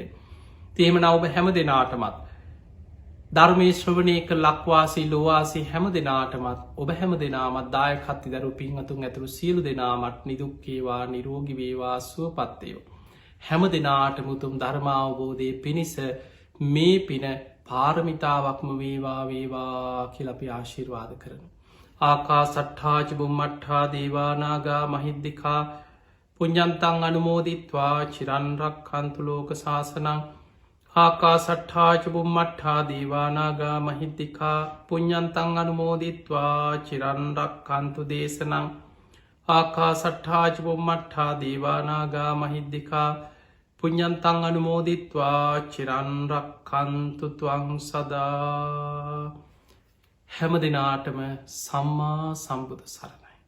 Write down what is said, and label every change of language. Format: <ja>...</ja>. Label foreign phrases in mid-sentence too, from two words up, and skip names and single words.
<si>තේම නවබ හැම දෙනාටමත් ධර්මය ශ්‍රවණය කළ ලක්වාසී ලොවාසී හැම දෙනාටමත් ඔබ හැම දෙනාමත් දායකත්ති දරු පින්හතුන් ඇතුළු සියලු දෙනාමත් නිදුක්කේවා නිරෝගිවේවා සුවපත්තයෝ. හැම දෙනාට මුතුම් ධර්මාවබෝධය පිණිස මේ පින පාරමිතාවක්ම වේවා වේවා කියලපි ආශිර්වාද කරන.</si> <pi>ආකා සට්ඨාච බුම්මට්ඨා දේවානාගා මහිද්දිකා පුඤ්ඤන්තං අනුමෝදිත්වා චිරන්රක් කන්තුලෝක ශාසනං ආකා සට්ඨාච බුම්මට්ඨා දේවානාගා මහිද්දිකා පුඤ්ඤන්තං අනුමෝදිත්වා චිරන්රක් කන්තු දේශනං ආකා සට්ඨාච බුම්මට්ඨා දේවානාගා මහිද්දිකා පුඤ්ඤන්තං අනුමෝදිත්වා චිරන්රක් කන්තු ත්වං සදා.</pi> <si>හැම දෙනාටම සම්මා සම්බුදු සරණයි.</si>